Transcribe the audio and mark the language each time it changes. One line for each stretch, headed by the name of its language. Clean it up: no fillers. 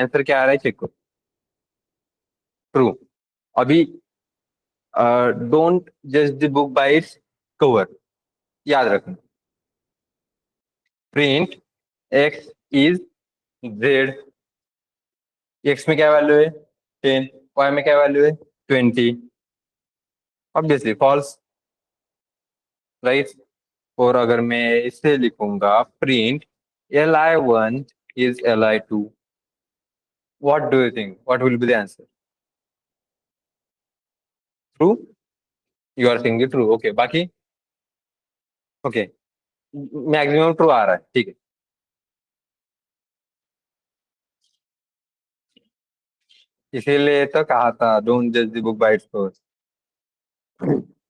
Hindi: Answer क्या आ रहा है चेक करो, ट्रू। अभी
English: don't जज the book by its cover,
Hindi: याद रखना। Print x is z। x में क्या वैल्यू है 10, y में क्या वैल्यू है 20, ऑब्वियसली फॉल्स, राइट। और अगर मैं इसे लिखूंगा
English: Print li1 is li2, what do you think, what will be the answer? True, you are saying true, okay, बाकी okay, maximum true
Hindi: आ रहा है, ठीक है। इसीलिए तो कहा था
English: Don't जज the book by its cover.